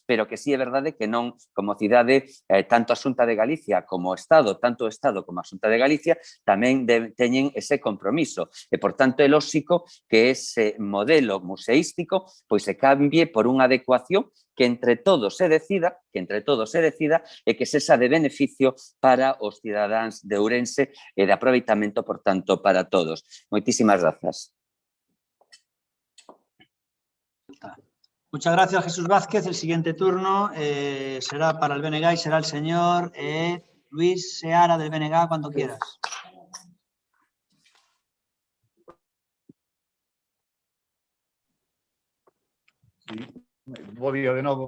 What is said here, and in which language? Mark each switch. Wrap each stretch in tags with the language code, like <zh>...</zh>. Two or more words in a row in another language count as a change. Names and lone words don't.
<gl>pero que sí é verdade que non, como cidade, tanto a Xunta de Galicia como o Estado, tanto o Estado como a Xunta de Galicia, tamén teñen ese compromiso e, por tanto, é lóxico que ese modelo museístico pois se cambie por unha adecuación que entre todos se decida e que sexa de beneficio para os cidadáns de Ourense e de aproveitamento, por tanto, para todos. Moitísimas grazas.</gl> <es>Muchas gracias, Jesús Vázquez. El siguiente turno será para el BNG y será el señor Luis Seara del BNG, cuando quieras.</es> <gl>Sí, bo día de novo.</gl>